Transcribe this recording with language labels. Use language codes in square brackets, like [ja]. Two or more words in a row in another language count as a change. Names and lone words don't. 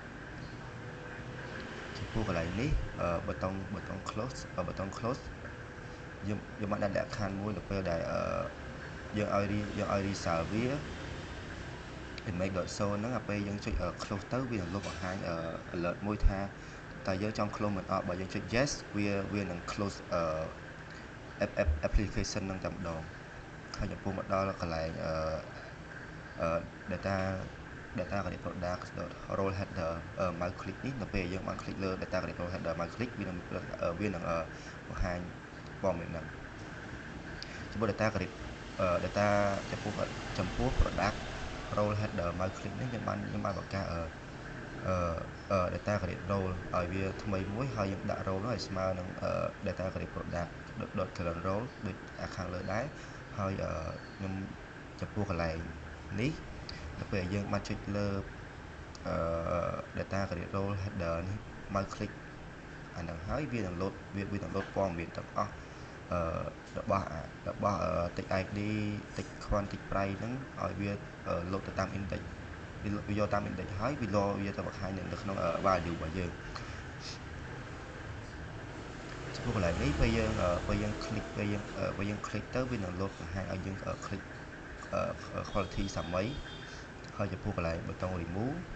[km] ចំពោះកន្លែងនេះប៊ូតុង close ប៊ូតុង close យើងបានដាក់លក្ខខណ្ឌមួយនៅពេលដែលយើងឲ្យ reserve វា image.0 ហ្នឹងដល់ពេលយើងចុច close ទៅវានឹងលុបបង្ហាញ alert មួយថាតើយើងចង់ close មិនអត់បើយើងចុច yes វានឹង [en] close application [km] ហ្នឹងតែម្ដងហើយចំពោះមកដល់កន្លែង [en] data grid product role header mouse click [km] នេះនៅពេលយើងបាន click លើ [en] data grid role header mouse click [km] វានឹងបង្ហាញព័ត៌មានហ្នឹងចំពោះ [en] data grid data [km] ចំពោះ [en] product role header mouse click [km] នេះខ្ញុំបានបង្កើត [en] data grid role [km] ឲ្យវាថ្មីមួយហើយយើងដាក់ role នោះឲ្យស្មើនឹង [en] data grid product current role [km] ដូចខាងលើដែរហើយខ្ញុំចំពោះកន្លែងនេះដល់ពេលយើងបានចុចលើ [en] data grid role header [km] នេះ [en] mouse click [km] អាហ្នឹងហើយវានឹង load ព័ត៌មានទាំងអស់របស់ [en] text ID text font text price [km] ហ្នឹងឲ្យវា load ទៅតាម index វាយកតាម index ហើយវាទៅបង្ហាញនៅក្នុង value របស់យើង ចំពោះកន្លែងនេះពេលយើង click ទៅវានឹង load បង្ហាញឲ្យយើង [en] click quality [km] សាមីហើយចំពោះកន្លែងប៊ូតុង remove